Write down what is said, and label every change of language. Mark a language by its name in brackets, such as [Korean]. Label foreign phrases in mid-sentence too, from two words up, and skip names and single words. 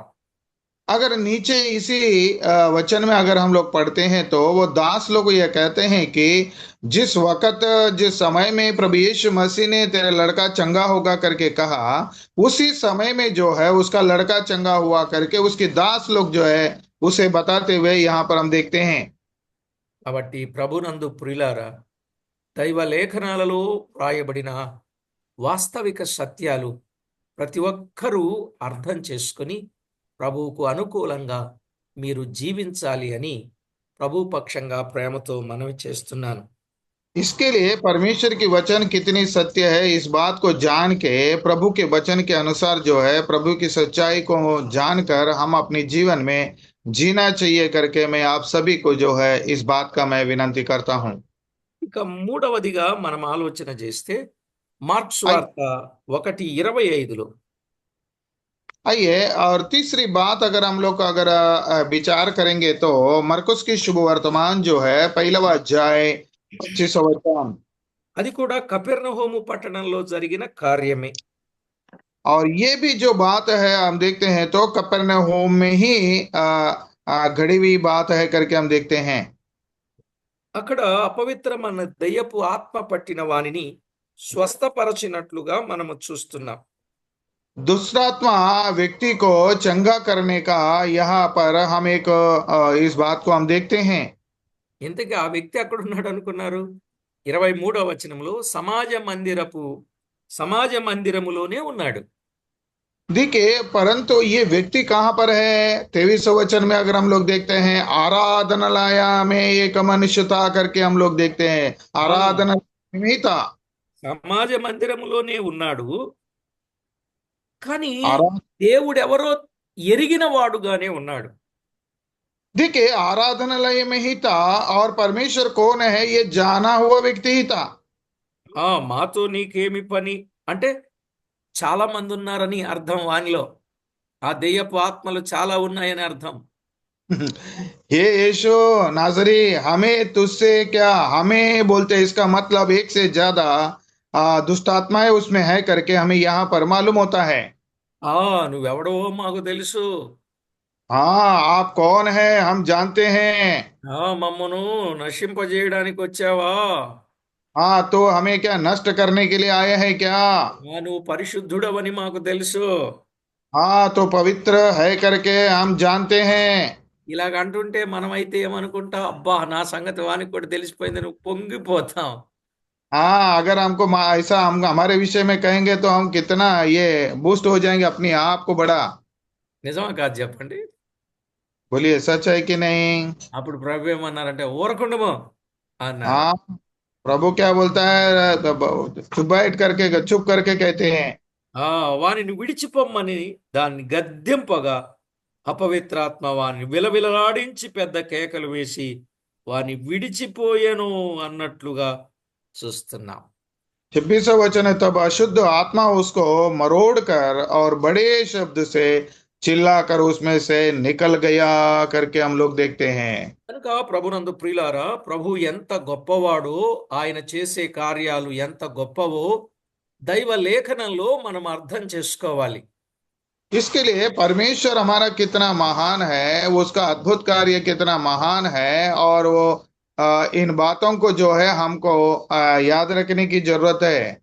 [Hindi] अगर नीचे इसी वचन में अगर हम लोग पढ़ते हैं तो वो दास लोग ये कहते हैं कि जिस वक्त जिस समय में प्रभु यीशु मसीह ने तेरा लड़का चंगा होगा करके कहा, उसी समय में जो है उसका लड़का चंगा हुआ करके उसके दास लोग जो है उसे बताते हुए यहाँ पर हम देखते हैं। [Telugu] కాబట్టి ప్రభునందు ప్రియులారా, దైవ లేఖనాలలో రాయబడిన వాస్తవిక సత్యాలు ప్రతి ఒక్కరూ అర్థం చేసుకుని ప్రభువుకు అనుకూలంగా మీరు జీవించాలి అని ప్రభు పక్షంగా ప్రేమతో మనవి చేస్తున్నాను. [Hindi] इसके लिए परमेश्वर की वचन कितनी सत्य है इस बात को जान के प्रभु के वचन के अनुसार जो है प्रभु की सच्चाई को जानकर हम अपने जीवन में जीना चाहिए करके मैं आप सभी को जो है इस बात का मैं विनती करता हूँ। [Telugu] ఇక మూడవదిగా మనం ఆలోచన చేస్తే మార్క్స్ [Hindi] आइ- [Telugu] వార్త 1:25లో [Hindi] आइए और तीसरी बात अगर हम लोग अगर विचार करेंगे तो मरकुस की शुभ वर्तमान जो है पहला अध्याय 25 वचन [Telugu] అది కూడా కపెర్నహూము పట్టణంలో జరిగిన కార్యమే. [Hindi] और ये भी जो बात है हम देखते हैं तो कफरनहूम में ही घड़ी हुई बात है करके हम देखते हैं। [Telugu] అక్కడ అపవిత్రమైన దయ్యపు ఆత్మ పట్టిన వానిని స్వస్థపరచినట్లుగా మనము చూస్తున్నాం. [Hindi] दुष्टात्मा व्यक्ति को चंगा करने का यहाँ पर हम एक इस बात को हम देखते हैं। [Telugu] ఇంతకీ ఆ వ్యక్తి అక్కడ ఉన్నాడు అనుకున్నారు? 23వ వచనంలో సమాజ మందిరములోనే ఉన్నాడు. [Hindi] देखिए परंतु ये व्यक्ति कहाँ पर है? 23 वचन में अगर हम लोग देखते हैं आराधनालय में एक मनुष्य था करके हम लोग देखते हैं। आराधनालय में ही था। [Telugu] సమాజ మందిరములోనే ఉన్నాడు, కానీ [Hindi] आरा [Telugu] దేవుడెవరో ఎరిగిన వాడుగానే ఉన్నాడు. [Hindi] देखिए आराधनालय में ही था और परमेश्वर कौन है ये जाना हुआ व्यक्ति ही था। [Telugu] మాతో నీకేమి పని అంటే చాలా మంది ఉన్నారని అర్థం. వానిలో ఆ దెయ్యపు ఆత్మలు చాలా ఉన్నాయని అర్థం. [Hindi] हे यीशु नाजरी हमें तुझसे क्या, हमें बोलते इसका मतलब एक से ज्यादा दुष्ट आत्माएं उसमें है करके हमें यहाँ पर मालूम होता है। [Telugu] నువ్వెవడో మాకు తెలుసు, [Hindi] हाँ आप कौन है हम जानते हैं। [Telugu] మమ్మను నశింపజేయడానికి వచ్చావా? [Hindi] हाँ तो हमें क्या नष्ट करने के लिए आए हैं क्या? [Telugu] నువ్వు పరిశుద్ధుడవని మాకు తెలుసు. [Hindi] हाँ तो पवित्र है करके हम जानते हैं। [Telugu] ఇలాగ అంటుంటే మనమైతే ఏమనుకుంటా, అబ్బా నా సంగతి వానికి కూడా తెలిసిపోయింది, నువ్వు పొంగిపోతాం. [Hindi] हाँ अगर हमको ऐसा हम हमारे विषय में कहेंगे तो हम कितना ये बूस्ट हो जाएंगे अपने आप को बड़ा। [Telugu] నిజమా కాదు చెప్పండి? [Hindi] बोलिए सच है कि नहीं? [Telugu] అప్పుడు ప్రభు ఏమన్నారంటే ఊరకుండము అన్నాడు. [Hindi] हाँ प्रभु क्या बोलता है? चुप करके कहते हैं। [Telugu] వానిని విడిచిపోమ్మని దాన్ని గద్దెంపగా అపవిత్రాత్మ వాని విలవిలలాడించి పెద్ద కేకలు వేసి వాని విడిచిపోయెను అన్నట్లుగా చూస్తున్నాం. [Hindi] 26वां वचन है तब अशुद्ध आत्मा उसको मरोड़ कर और बड़े शब्द से चिल्लाकर उसमें से निकल गया करके हम लोग देखते हैं। [Telugu] కనుక ప్రభునందు ప్రియులారా, ప్రభు ఎంత గొప్పవాడో, ఆయన చేసే కార్యాలు ఎంత గొప్పవో దైవ లేఖనంలో మనం అర్థం చేసుకోవాలి. [Hindi] इसके लिए परमेश्वर हमारा कितना महान है, उसका अद्भुत कार्य कितना महान है और वो इन बातों को जो है हमको याद रखने की जरूरत है।